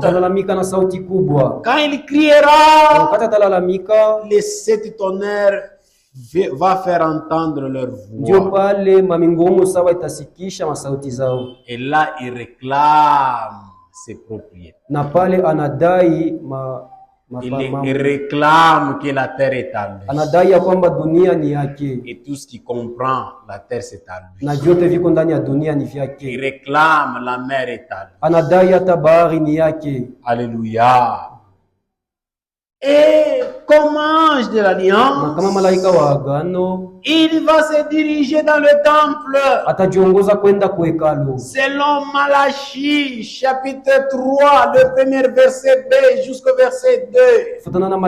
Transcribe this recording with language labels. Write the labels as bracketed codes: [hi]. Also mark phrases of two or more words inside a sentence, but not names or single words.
[fr] Quand il criera, les 7 tonnerres va faire entendre leur voix. Et là, il réclame ses propriétés. Il réclame que la terre est à lui. [sw] Anadai ya kwamba dunia ni yake. [fr] Et tout ce qui comprend la terre c'est à lui. [sw] Na vyote viko ndani ya dunia ni vyake. [fr] Il réclame la mer est à lui. [sw] Anadai hata bahari ni yake. [fr] Alléluia. Et comme ange de l'alliance, il va se diriger dans le temple. Selon Malachie, chapitre 3, le premier verset B jusqu'au verset 2.